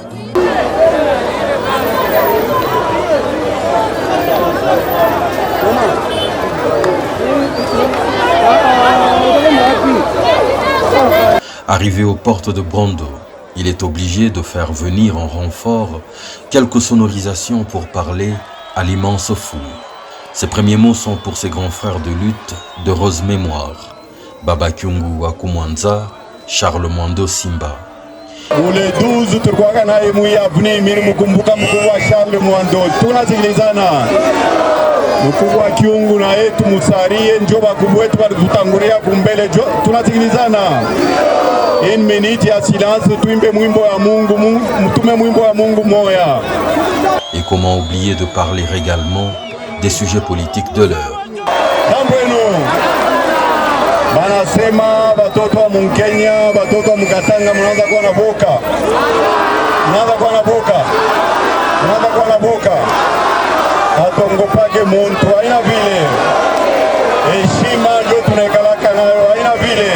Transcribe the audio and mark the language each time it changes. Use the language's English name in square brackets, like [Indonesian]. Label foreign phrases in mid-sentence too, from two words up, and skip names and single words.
[French] Arrivé aux portes de Brando, il est obligé de faire venir en renfort quelques sonorisations pour parler à l'immense foule. Ses premiers mots sont pour ses grands frères de lutte d'heureuse mémoire. [Swahili] Baba Kyungu wa Kumwanza, Charles Mwando Simba. Ule 12 tulikuwa naye muyavuni mimi mkumbuka mkubwa Charles Mwando. Tunasikilizana. Mkubwa Kyungu na yetu musarie njo bakubwa wetu walitutangulia kumbele. Tunasikilizana. [French] Une minute [Swahili] ya silence tuimbe mwimbo wa Mungu, mtume mwimbo wa Mungu moya. [French] Et comment oublier de parler également des sujets politiques de l'heure. [Swahili] Banasema batoto wa Mkenya, batoto wa Mkatanga mnaanza kuwa na boka. Mnaanza kuwa na boka. Mnaanza kuwa na boka. Atongopake muntu haina vile. Heshima ndio tunakalaka nayo haina vile.